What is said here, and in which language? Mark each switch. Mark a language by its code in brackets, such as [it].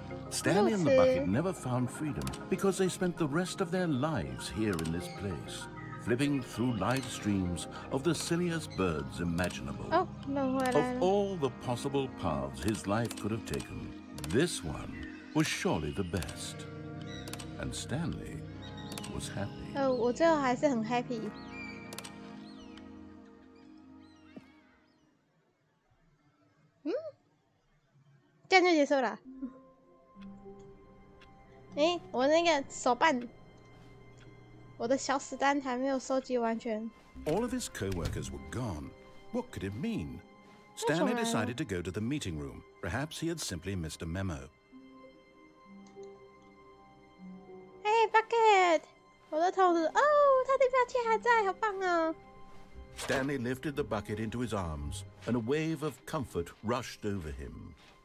[en] Stanley and the bucket never found freedom because they spent the rest of their lives here in this place, flipping through live streams of the silliest birds imaginable. Oh, no, of all the possible paths his life could have taken, this one was surely the best. And Stanley was happy. [zh] 我最后还是很 happy。这样就结束了。我那个手办，我的小史丹还没有收集完全。 [en] All of his co-workers were gone. What could it mean? Stanley decided to go to the meeting room. Perhaps he had simply missed a memo. Hey, Bucket！ [zh] 我的桶子，哦，他的标签还在，好棒哦！ [en] Stanley lifted the bucket into his arms, and a wave of comfort rushed over him.